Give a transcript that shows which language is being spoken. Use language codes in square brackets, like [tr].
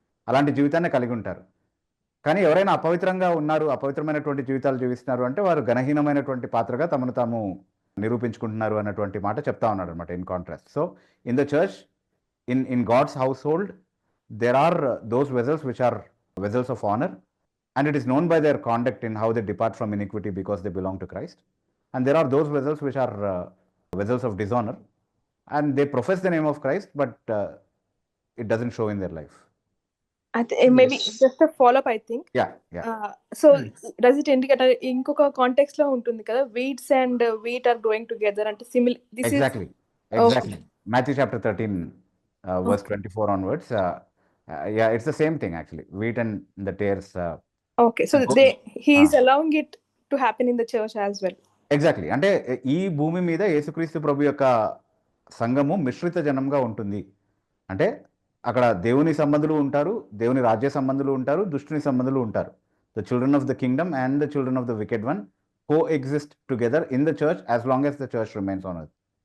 [te] అలాంటి జీవితాన్ని కలిగి ఉంటారు. కానీ ఎవరైనా అపవిత్రంగా ఉన్నారు, అపవిత్రమైనటువంటి జీవితాలు జీవిస్తున్నారు అంటే వారు ఘనహీనమైనటువంటి పాత్రగా తమను తాము నిరూపించుకుంటున్నారు అన్నటువంటి మాట చెప్తా ఉన్నాడు అనమాట. [en] In contrast, so in the church, in God's household there are those vessels which are vessels of honour, and it is known by their conduct in how they depart from iniquity because they belong to Christ. And there are those vessels which are vessels of dishonor, and they profess the name of Christ, but it doesn't show in their life. Maybe just a follow-up, I think. Yeah. So does it indicate [te] inkoka context lo untundi kada, [en] weeds and wheat are growing together ante similar? Exactly. Okay. Matthew chapter 13 verse 24 onwards. It's the same thing actually. Wheat and the tares. Okay, so he is allowing it to happen in the church as well. Exactly. [te] అంటే ఈ భూమి మీద యేసుక్రీస్తు ప్రభు యొక్క సంఘము మిశ్రిత జనంగా ఉంటుంది. అంటే అక్కడ దేవుని సంబంధులు ఉంటారు, దేవుని రాజ్య సంబంధులు ఉంటారు, దుష్టుని సంబంధులు ఉంటారు. [en] The children of the kingdom and the children of the wicked one coexist together in the church as long as the church remains on earth.